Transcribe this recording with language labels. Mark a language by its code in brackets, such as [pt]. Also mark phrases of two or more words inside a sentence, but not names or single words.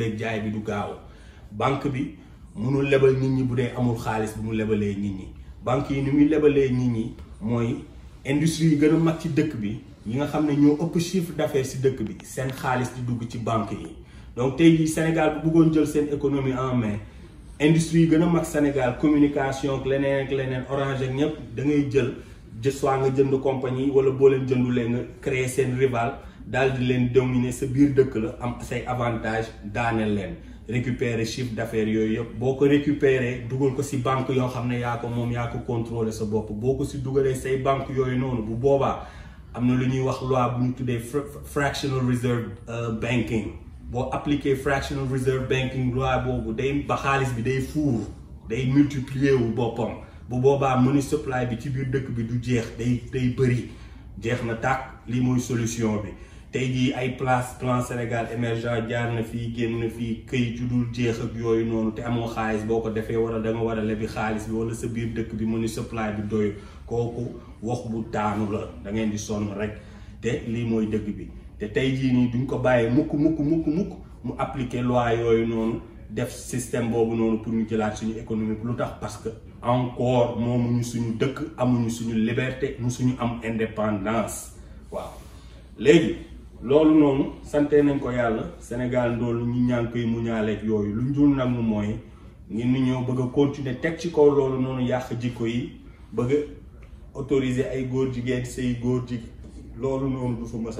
[wo] beeg jaay bi du gaaw banque bi mënul lebal nit ñi bu dee amul xaalis bu mu lebalee nit ñi banque yi ni muy lebalee nit ñi mooy industrie yi gën a mag ci dëkk bi yi nga xam ne ñoo ëpp [fr] chiffre d'affaires [wo] si dëkk bi seen xaalis di dugg ci banque yi donc tey jii Sénégal bu bëggoon jël seen économie [fr] en main [wo] industrie yi gën a mag Sénégal communication ak leneen Orange ak ñëpp da ngay jël soit nga jënd compagnie wala boo leen jëndulee nga créer seen rival daal di leen dominer sa biir dëkk la am say avantage daaneel leen récupérer [fr] chiffre d'affaires [wo] yooyu yëpp boo ko récupérer dugal ko si banque yoo xam ne yaa ko moom yaa ko contrôler sa bopp boo ko si dugalee say banque yooyu noonu bu boobaa am na lu ñuy wax loi bu ñu tuddee [en] fractional reserve banking [wo] boo appliquer [en] fractional reserve banking [wo] loi boobu day ba xaalis bi day fuur day multiplier wu boppam bu boobaa [en] money supply [wo] bi ci biir dëkk bi du jeex day bëri jeex na tàkk lii mooy solution bi tey jii ay plan Sénégal émergent jaar na fii génn na fii këyit yu dul jeex ak yooyu noonu te amoo xaalis boo ko defee wala da nga war a lebi xaalis bi wala sa biir dëkk bi [en] money supply [wo] bi doy kooku wax bu daanu la da ngeen di sonn rek te lii mooy dëgg bi te tey jii nii duñ ko bàyyee mukk mu appliquer loi yooyu noonu def système boobu noonu pour ñu jëlaat suñu économie lu tax [fr] parce que encore [wo] moomuñu suñu dëkk amuñu suñu liberté mu suñu am indépendance waaw léegi loolu noonu sante nañ ko yàlla Sénégal ndoolu ñu ñaan koy mu ñaaleeg yooyu lu njul nag mu mooy ngeen ni ñëw bëgg a continuer teg ci kaw loolu noonu yàq jikko yi bëgg a autoriser ay góor jigéen say góor jigéen loolu noonu du fa